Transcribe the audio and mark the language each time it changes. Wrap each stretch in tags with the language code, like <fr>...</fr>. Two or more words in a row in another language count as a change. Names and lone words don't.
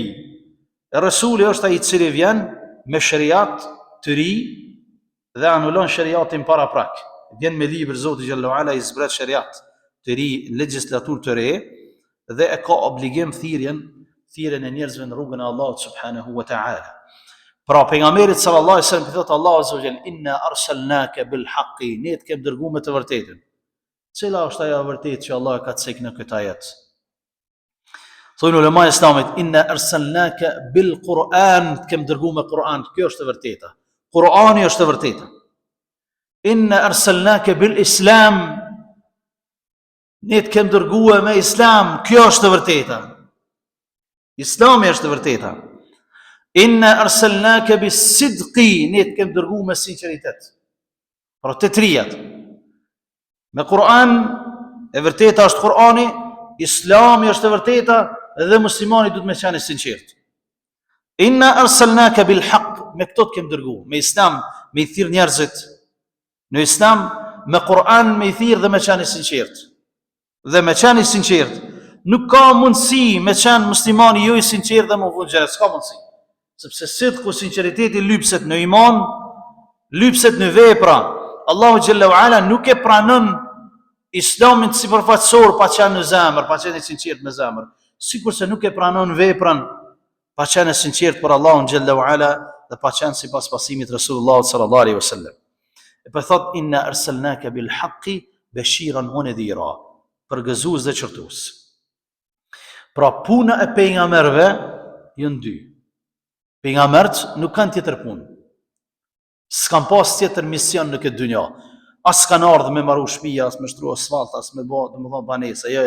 <sq>E rasuli është ai i cili vjen me shariat të ri dhe anulon shariatin paraprak. Vjen me libër Zoti</sq> <ar>جل وعلا,</ar> <sq>i zbret shariat të ri, legjislaturë të re, dhe e ka obligim thirrjen e njerëzve në rrugën e Allahut</sq> <ar>سبحانه وتعالى.</ar> <sq>Pra pejgamberit</sq> <ar>صلى الله عليه وسلم</ar> <sq>thotë Allahu</sq> <ar>عز وجل, إنا أرسلناك بالحق,</ar> <sq>ne të kem dërguar me të vërtetën. Cila është ajo e vërtetë që Allah ka thënë në këtë ajet? Thonë ulema e Islamit,</sq> <ar>إنا أرسلناك بالقرآن,</ar> <sq>të kem dërguar me Kur'an. Kjo është e vërteta. Kur'ani është e vërteta.</sq> <ar>إنا أرسلناك بالإسلام,</ar> <sq>ne të kem dërguar me Islam. Kjo është e vërteta. Islami është e vërteta.</sq> <ar>إنا أرسلناك بالصدق,</ar> <sq>ne të kem dërguar me sinqeritet. Pra të trijat. Me Kur'an, e vërteta është Kur'ani, Islami është e vërteta, dhe muslimani duhet me qenë i sinqert.</sq> <ar>إنا أرسلناك بالحق,</ar> <sq>me këto të kem dërguar, me Islam, me i thirr njerëzit në Islam, me Kur'an me i thirr dhe me qenë i sinqert. Dhe me qenë i sinqert, nuk ka mundësi me qenë muslimani jo i sinqert dhe më vënë xhenet, s'ka mundësi. Sepse sidqu, sinqeriteti lypset në iman, lypset në vepra. Allahu</sq> <ar>جل وعلا</ar> <sq>nuk e pranon Islamin sipërfaqësor pa qenë në zemër, pa qenë i sinqert në zemër. Sikurse nuk e pranon veprën pa qenë sinqert për Allahun</sq> <ar>جل وعلا</ar> <sq>dhe pa qenë sipas pasimit Resulullah</sq> <ar>صلى الله عليه وسلم.</ar> <sq>E po thot</sq> <ar>إنا أرسلناك بالحق بشيرا ونذيرا,</ar> <sq>përgëzues dhe qortues. Pra puna e pejgamberëve janë dy. Pejgamberët nuk kanë tjetër punë. S'kan pas tjetër mision në këtë dynjë. As kanë ardhur me marrë shtëpia, as me shtru asfalt, as me bë, domethënë banesa, jo.</sq>